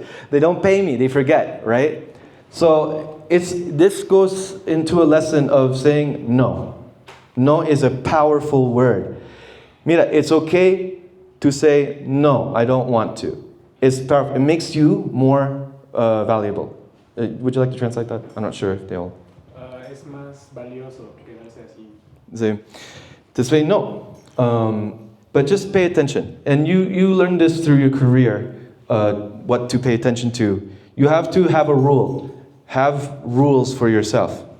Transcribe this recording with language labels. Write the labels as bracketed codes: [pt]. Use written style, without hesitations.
[en] They don't pay me, they forget, right? So this goes into a lesson of saying no. No is a powerful word. [es] Mira, [en] it's okay to say no, I don't want to. It's powerful. It makes you more valuable. Would you like to translate that? I'm not sure if they all. [es] Es más valioso quedarse así. Sí. [en] To say no. But just pay attention. And you learn this through your career, what to pay attention to. You have to have a rule. Have rules for yourself.